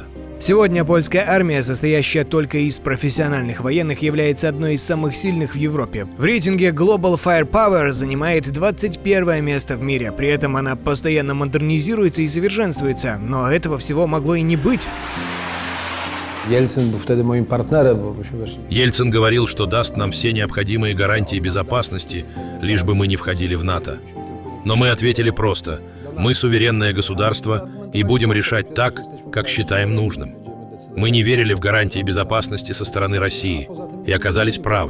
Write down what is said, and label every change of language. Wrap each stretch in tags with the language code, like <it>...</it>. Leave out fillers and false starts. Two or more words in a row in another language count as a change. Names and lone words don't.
<ru>Сегодня польская армия, состоящая только из профессиональных военных, является одной из самых сильных в Европе. В рейтинге Global Firepower занимает 21 место в мире. При этом она постоянно модернизируется и совершенствуется. Но этого всего могло и не быть.</ru> <pl>Ельцин был wtedy moim partnerem, bo myśmy weszli.</pl> <ru>Ельцин говорил, что даст нам все необходимые гарантии безопасности, лишь бы мы не входили в НАТО. Но мы ответили просто: мы суверенное государство и будем решать так, как считаем нужным. Мы не верили в гарантии безопасности со стороны России и оказались правы.</ru>